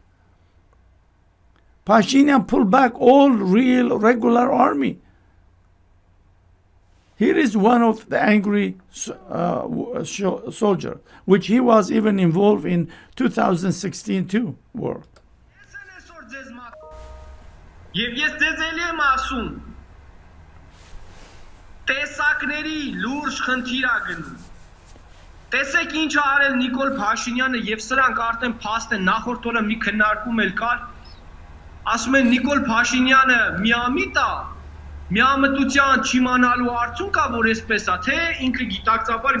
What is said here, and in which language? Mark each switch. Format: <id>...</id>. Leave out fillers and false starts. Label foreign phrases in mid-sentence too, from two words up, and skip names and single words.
<en>Pashinyan pulled back all real, regular army. Here is one of the angry soldiers, which he was even involved in 2016 too, war.</en> <hy>Եվ ես ձեզ էլի եմ ասում, տեսակների լուրջ խնդիր ա գնում։ Տեսեք ինչ ա արել Նիկոլ Փաշինյանը եւ սրանք արդեն փաստ են, նախորդ օրը մի քննարկում էլ կար, ասում են Նիկոլ Փաշինյանը միամիտ ա, միամտության չիմանալու արդյունք ա, որ էսպես ա, թե ինքը գիտակցաբար</hy>